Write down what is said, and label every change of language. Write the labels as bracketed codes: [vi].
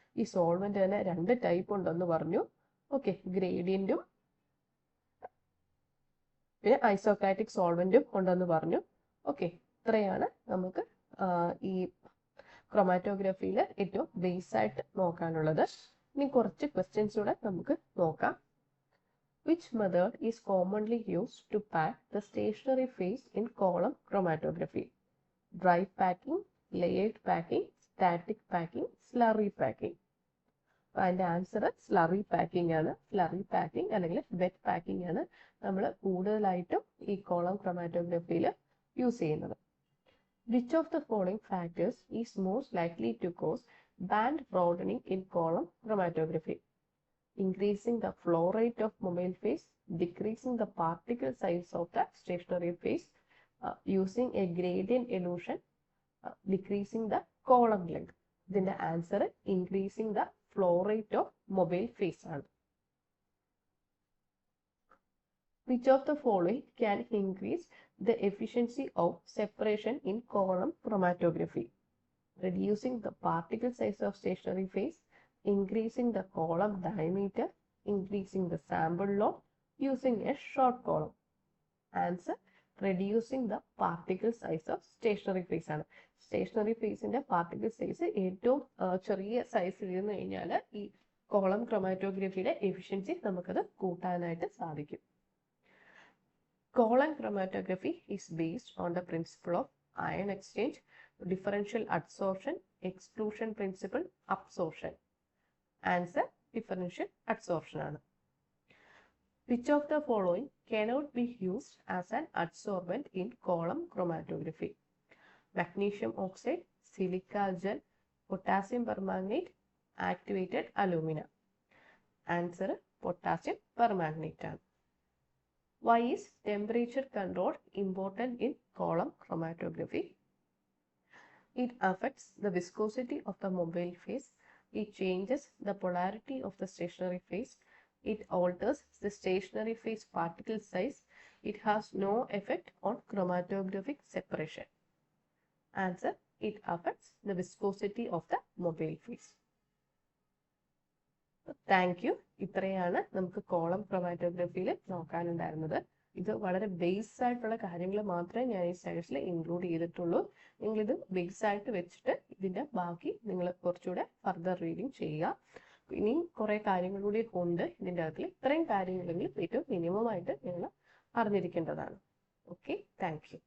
[ml] ഈ സോൾവെന്റ് തന്നെ 2 ടൈപ്പ് ഉണ്ടെന്ന് പറഞ്ഞു. ഓക്കെ, ഗ്രേഡിയന്റും പിന്നെ ഐസോക്രാറ്റിക് സോൾവെന്റും ഉണ്ടെന്ന് പറഞ്ഞു. ഓക്കെ, ഇത്രയാണ് നമുക്ക് ഈ ക്രൊമാറ്റോഗ്രഫിയിൽ ഏറ്റവും ബേസ് ആയിട്ട് നോക്കാനുള്ളത്. ഇനി കുറച്ച് ക്വസ്റ്റ്യൻസ് കൂടെ നമുക്ക് നോക്കാം. [en] Which method is commonly used to pack the stationary phase in column chromatography? Dry packing, layered packing, static packing, slurry packing. [ml] അതിന്റെ ആൻസർ സ്ലറി പാക്കിംഗ് ആണ്. സ്ലറി പാക്കിംഗ് അല്ലെങ്കിൽ വെറ്റ് പാക്കിംഗ് ആണ് നമ്മൾ കൂടുതലായിട്ടും ഈ കോളം ക്രൊമാറ്റോഗ്രഫിയിൽ യൂസ് ചെയ്യുന്നത്. [en] Which of the following factors is most likely to cause band broadening in column chromatography? Increasing the flow rate of mobile phase, decreasing the particle size of the stationary phase, using a gradient elution, decreasing the column length. ഇതിന്റെ answer increasing the flow rate of mobile phase ആണ്. Which of the following can increase the efficiency of separation in column chromatography? Reducing the particle size of stationary phase, increasing the column diameter, increasing the sample load, using a short column. Answer, reducing the particle size of stationary phase ആണ്. [ml] Stationery ഫേസിന്റെ particle size ഏറ്റവും ചെറിയ സൈസിൽ ഇരുന്ന് കഴിഞ്ഞാൽ ഈ column ക്രൊമാറ്റോഗ്രഫിയുടെ efficiency നമുക്കത് കൂട്ടാനായിട്ട് സാധിക്കും. [en] Column chromatography is based on the principle of ion exchange, differential adsorption, exclusion principle, absorption. Answer differential adsorption ആണ്. Which of the following cannot be used as an adsorbent in column chromatography. Magnesium oxide, silica gel, potassium permanganate, activated alumina. Answer potassium permanganate ആണ്. Why is temperature control important in column chromatography? It affects the viscosity of the mobile phase. It changes the polarity of the stationary phase. It alters the stationary phase particle size. It has no effect on chromatographic separation. Answer, it affects the viscosity of the mobile phase. Thank you. [ml] ഇത്രയാണ് നമുക്ക് column ക്രൊമാറ്റോഗ്രഫിയിൽ നോക്കാനുണ്ടായിരുന്നത്. ഇത് വളരെ base ആയിട്ടുള്ള കാര്യങ്ങൾ മാത്രമേ ഞാൻ ഈ സ്ലൈഡ്സിൽ include ചെയ്തിട്ടുള്ളൂ. നിങ്ങളിത് ബേസ് ആയിട്ട് വെച്ചിട്ട് ഇതിൻ്റെ ബാക്കി നിങ്ങൾ കുറച്ചുകൂടെ ഫർദർ റീഡിങ് ചെയ്യുക. ഇനിയും കുറേ കാര്യങ്ങളൂടെ ഉണ്ട് ഇതിൻ്റെ അകത്തിൽ. ഇത്രയും കാര്യങ്ങളെങ്കിലും ഏറ്റവും മിനിമം ആയിട്ട് നിങ്ങൾ അറിഞ്ഞിരിക്കേണ്ടതാണ്. Okay, thank you.